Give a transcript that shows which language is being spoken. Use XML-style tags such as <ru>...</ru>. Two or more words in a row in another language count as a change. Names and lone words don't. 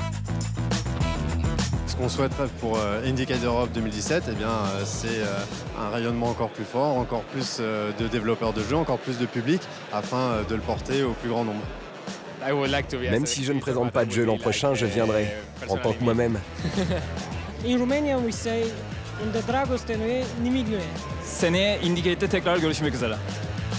<fr>Ce qu'on souhaiterait pour Indiecade Europe 2017, eh bien, c'est un rayonnement encore plus fort, encore plus de développeurs de jeux, encore plus de public, afin de le porter au plus grand nombre. Même si je ne présente pas de jeu l'an prochain, je viendrai, en tant que moi-même.</fr> <en>In Romanian we say,</en> <ro>unde dragoste nu e, nimic nu e.</ro> <tr>Seneye Indiecade'de tekrar görüşmek üzere.</tr>